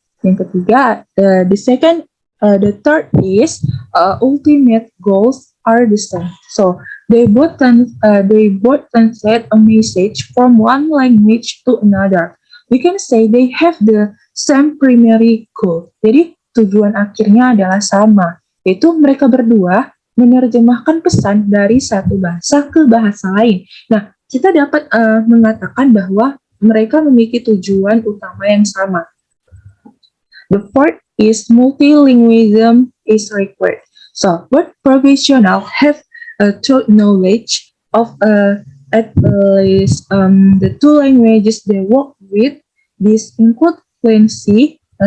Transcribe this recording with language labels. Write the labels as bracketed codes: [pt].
[id] Yang ketiga, [en] the third is ultimate goals are the same. So they both translate a message from one language to another. We can say they have the same primary goal. [id] Jadi tujuan akhirnya adalah sama, yaitu mereka berdua menerjemahkan pesan dari satu bahasa ke bahasa lain. Nah, kita dapat mengatakan bahwa mereka memiliki tujuan utama yang sama. [en] The fourth is multilingualism is required. So, both professionals have a true knowledge of at least the two languages they work with. This include fluency